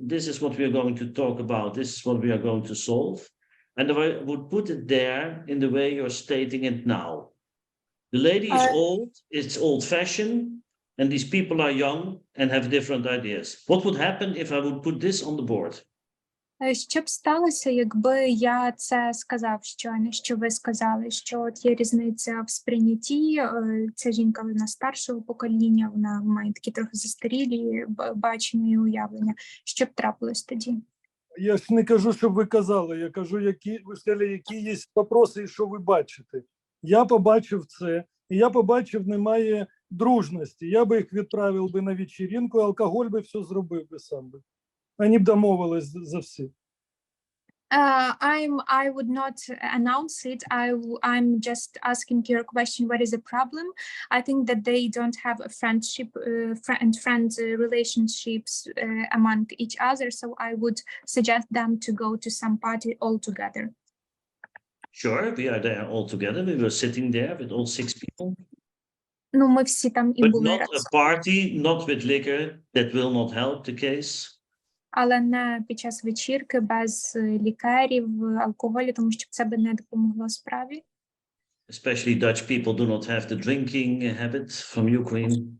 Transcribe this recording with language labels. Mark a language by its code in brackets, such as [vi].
[en] This is what we are going to talk about. This is what we are going to solve. And if I would put it there in the way you're stating it now. The lady is old, it's old-fashioned, and these people are young and have different ideas. What would happen if I would put this on the board? [uk] Що б сталося, якби я це сказав щойно, що ви сказали, що от є різниця в сприйнятті, ця жінка, вона старшого покоління, вона має такі трохи застарілі бачення і уявлення. Що б трапилось тоді? Я ж не кажу, щоб ви казали, я кажу, ви сказали, які є вопроси і що ви бачите. Я побачив це, і я побачив, немає дружності. Я би їх відправив би на вечіринку, алкоголь би все зробив би сам би. Вони б домовились за все. [en] I would not announce it. I'm just asking your question, what is the problem? I think that they don't have a friendship friend relationships among each other, so I would suggest them to go to some party all together. Sure, we are there all together. We were sitting there with all 6 people. [uk] Ну, ми всі там і [en] But [uk] були [en] not [uk] разом. [en] a party, not with liquor. That will not help the case. [uk] Але не під час вечірки без лікерів, алкоголю, тому що це би не допомогло справі. [en] Especially Dutch people do not have the drinking habit from Ukraine.